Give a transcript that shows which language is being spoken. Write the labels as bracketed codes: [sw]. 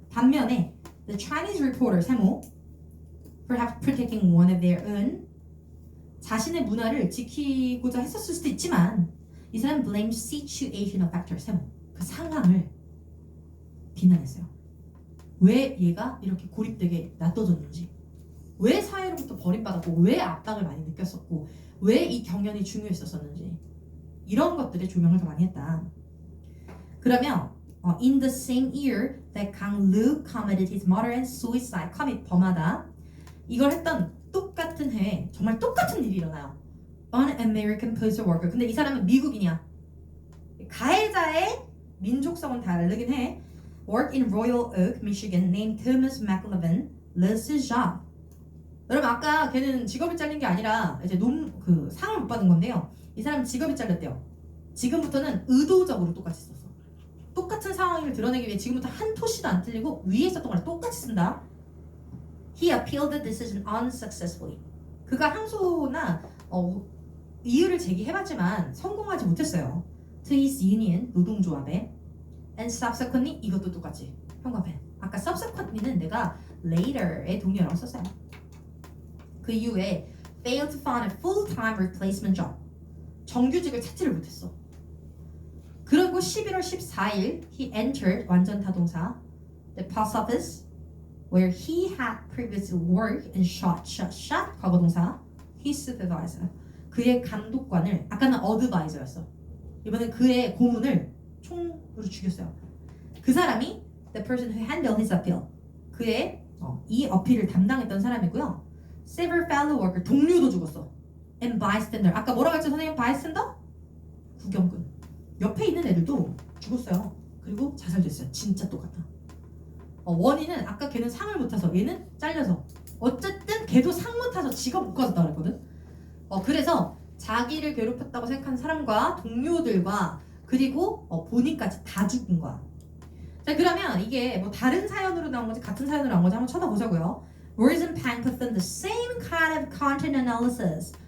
[ko] 반면에 [en] the Chinese reporter [ko] 세모 [en] perhaps protecting one of their own [ko] 자신의 문화를 지키고자 했었을 수도 있지만 이 사람 [en] blamed situational factor [ko] 세모 그 상황을 비난했어요. 왜 얘가 이렇게 고립되게 놔둬졌는지 왜 사회로부터 버림받았고 왜 압박을 많이 느꼈었고 왜 이 경연이 중요했었는지 이런 것들에 조명을 더 많이 했다. 그러면 [en] in the same year that Kang Lu committed his murder and suicide [ko] commit 범하다 이걸 했던 똑같은 해에 정말 똑같은 일이 일어나요. [en] An American postal worker. [ko] 근데 이 사람은 미국인이야. 가해자의 민족성은 다르긴 해. [en] Worked in Royal Oak, Michigan, named Thomas McLevin, lost his job. [ko] 여러분 아까 걔는 직업이 잘린 게 아니라 이제 상을 못 받은 건데요. 이 사람 직업이 잘렸대요. 지금부터는 의도적으로 똑같이 썼어. 똑같은 상황을 드러내기 위해 지금부터 한 토시도 안 틀리고 위에 있었던 걸 똑같이 쓴다. [en] He appealed the decision unsuccessfully. [ko] 그가 항소나 이유를 제기해봤지만 성공하지 못했어요. [en] To his union, [ko] 노동조합에. [en] And subsequently, [ko] 이것도 똑같이. 현관펜. 아까 subsequently는 내가 later의 동의어라고 썼어요. 그 이후에 [en] failed to find a full-time replacement job. [ko] 정규직을 찾지를 못했어. 그리고 11월 14일 [en] he entered [ko] 완전 타동사 [en] the post office where he had previously worked and shot [ko] 과거 동사 [en] his supervisor [ko] 그의 감독관을 아까는 [en] advisor였어. [ko] 이번엔 그의 고문을 총으로 죽였어요. 그 사람이 [en] the person who handled his appeal [ko] 그의 이 어필을 담당했던 사람이고요. [en] several fellow worker [ko] 동료도 죽었어. [en] and bystander [ko] 아까 뭐라고 했죠 선생님? [en] bystander? [ko] 구경꾼 옆에 있는 애들도 죽었어요. 그리고 자살됐어요. 진짜 똑같아. 원인은 아까 걔는 상을 못 타서 얘는 잘려서 어쨌든 걔도 상 못 타서 지가 못 가졌다 그랬거든. 그래서 자기를 괴롭혔다고 생각하는 사람과 동료들과 그리고 본인까지 다 죽은 거야. 자 그러면 이게 뭐 다른 사연으로 나온 건지 같은 사연으로 나온 건지 한번 쳐다보자고요. [en] Words and Pan performed the same kind of content analysis.